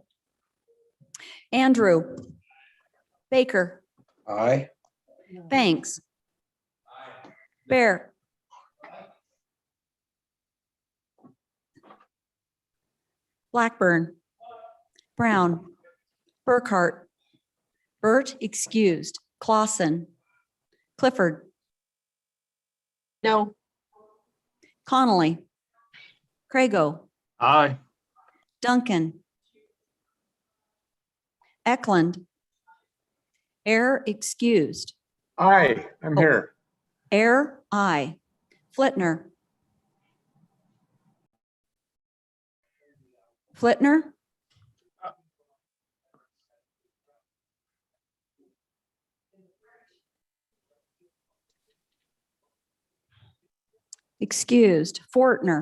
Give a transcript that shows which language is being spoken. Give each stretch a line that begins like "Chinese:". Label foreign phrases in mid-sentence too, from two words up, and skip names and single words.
English: Andrew. Baker. Aye. Banks. Bear. Blackburn. Brown. Burkhart. Burt excused. Clausen. Clifford. No. Connolly. Crago. Aye. Duncan. Eklund. Air excused. Aye, I'm here. Air, aye. Flitner. Flitner. Excused. Fortner.